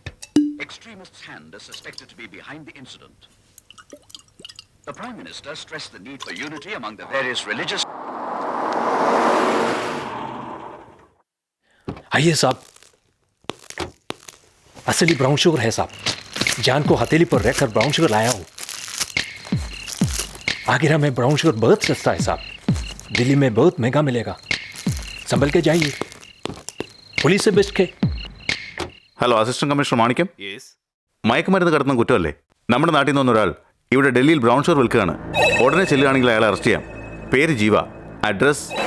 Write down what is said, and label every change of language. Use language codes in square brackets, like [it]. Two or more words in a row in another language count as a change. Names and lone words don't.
[en] Extremists' hand is suspected to be behind the incident. The Prime Minister stressed the need for unity among the various religious... [hi] आइए साहब, असली ब्राउन शुगर है साहब. जान को हथेली पर रखकर ब्राउन शुगर लाया हूं. आगरा में ब्राउन शुगर बहुत सस्ता है साहब. दिल्ली में बहुत महंगा मिलेगा. संभल के जाइए. पुलिस से बच के. [ml] ഹലോ, അസിസ്റ്റന്റ് കമ്മീഷണർ മാണിക്യം. മയക്കുമരുന്ന് കടത്തുന്ന കുറ്റമല്ലേ? നമ്മുടെ നാട്ടിൽ നിന്ന് ഒരാൾ ഇവിടെ ഡൽഹിയിൽ ബ്രൗൺ ഷുഗർ വിൽക്കുകയാണ്. ഉടനെ ചെല്ലുകയാണെങ്കിൽ അയാളെ അറസ്റ്റ് ചെയ്യാം. പേര് ജീവ. അഡ്രസ്